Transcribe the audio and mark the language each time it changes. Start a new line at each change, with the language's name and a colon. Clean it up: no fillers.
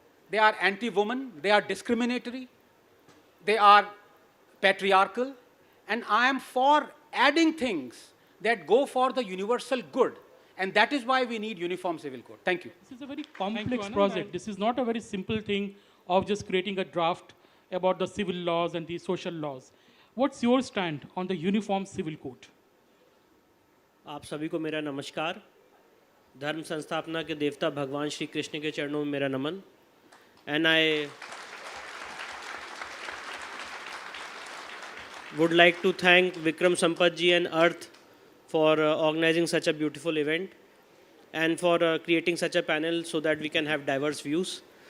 English: They are anti-woman, they are discriminatory, they are patriarchal, and I am for adding things that go for the universal good. And that is why we need uniform civil code. Thank you. This is a very complex project. This is not a very simple thing of just creating a draft about the civil laws and the social laws. What's your stand on the uniform civil code?
Hindi: आप सभी को मेरा नमस्कार. धर्म संस्थापना के देवता भगवान श्री कृष्ण के चरणों में मेरा नमन.
English: And I would like to thank Vikram Sampath ji and Arth for organizing such a beautiful event and for creating such a panel so that we can have diverse views.